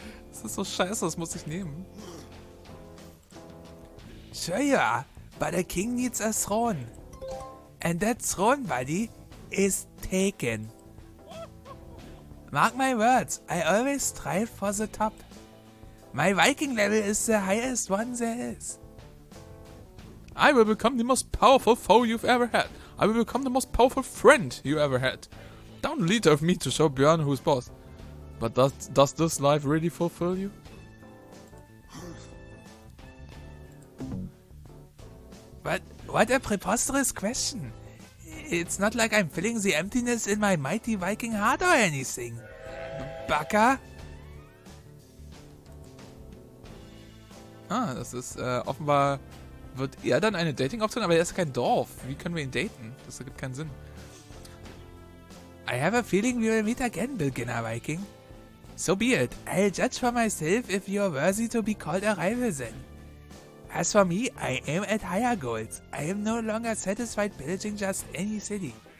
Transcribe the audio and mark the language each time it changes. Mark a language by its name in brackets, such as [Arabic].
[German] Das ist so scheiße, das muss ich nehmen. [English] Sure you are, but a king needs a throne. And that throne, buddy, is taken. Mark my words, I always strive for the top. My Viking level is the highest one there is. I will become the most powerful foe you've ever had. I will become the most powerful friend you ever had. Don't lead of me to show Björn who's boss. But does this life really fulfill you? But what a preposterous question. It's not like I'm filling the emptiness in my mighty Viking heart or anything. [Japanese] Baka? [German] Ah, das ist offenbar wird er dann eine Dating-Option, aber er ist kein Dorf. Wie können wir ihn daten? Das ergibt keinen Sinn. [English] I have a feeling we will meet again, beginner Viking. So be it. I'll judge for myself if you're worthy to be called a rival then. As for me, I aim at higher goals. I am no longer satisfied pillaging just any city.